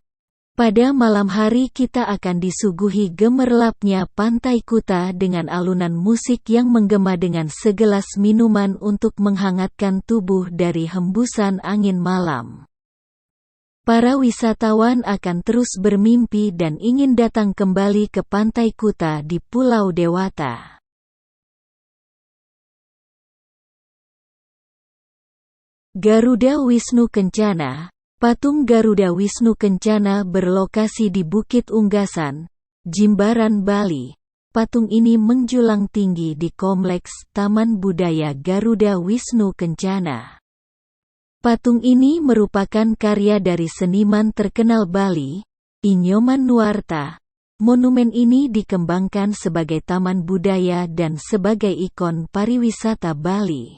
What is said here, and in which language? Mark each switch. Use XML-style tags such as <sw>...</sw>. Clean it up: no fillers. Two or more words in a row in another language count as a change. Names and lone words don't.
<id>Pada malam hari kita akan disuguhi gemerlapnya Pantai Kuta dengan alunan musik yang menggema dengan segelas minuman untuk menghangatkan tubuh dari hembusan angin malam. Para wisatawan akan terus bermimpi dan ingin datang kembali ke Pantai Kuta di Pulau Dewata. Garuda Wisnu Kencana. Patung Garuda Wisnu Kencana berlokasi di Bukit Unggasan, Jimbaran, Bali. Patung ini menjulang tinggi di Kompleks Taman Budaya Garuda Wisnu Kencana. Patung ini merupakan karya dari seniman terkenal Bali, Inyoman Nuarta. Monumen ini dikembangkan sebagai taman budaya dan sebagai ikon pariwisata Bali.</id>